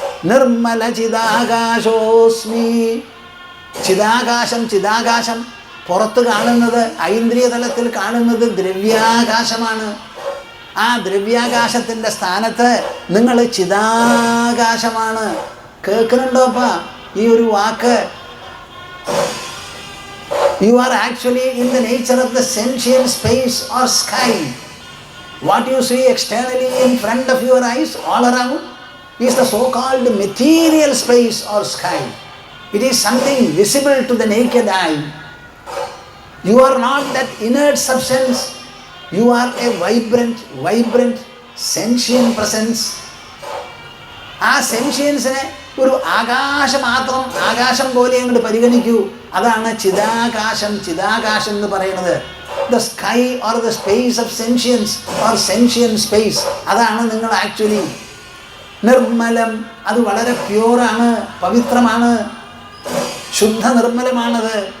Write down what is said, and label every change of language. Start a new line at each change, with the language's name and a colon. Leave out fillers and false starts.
Malayalam: നിർമ്മല ചിദാകാശോസ്മി. ചിദാകാശം പുറത്ത് കാണുന്നത്, ഐന്ദ്രിയ തലത്തിൽ കാണുന്നത് ദ്രവ്യാകാശമാണ്. ആ ദ്രവ്യാകാശത്തിൻ്റെ സ്ഥാനത്ത് നിങ്ങൾ ചിദാകാശമാണ്. കേൾക്കുന്നുണ്ടോപ്പ ഈ ഒരു വാക്ക്?
English: You are actually in the nature of the sentient space or sky. What you see externally in front of your eyes all around is the so-called material space or sky. It is something visible to the naked eye. You are not that inert substance. You are a vibrant sentient presence.
Malayalam: ആ സെൻഷ്യൻസിനെ ഒരു ആകാശം പോലെ അങ്ങോട്ട് പരിഗണിക്കൂ. അതാണ് ചിദാകാശം എന്ന് പറയുന്നത്.
English: The sky or the space of sentience or sentient space.
Malayalam: അതാണ് നിങ്ങൾ ആക്ച്വലി. നിർമ്മലം, അത് വളരെ പ്യൂറാണ്, പവിത്രമാണ്, ശുദ്ധ നിർമ്മലമാണത്.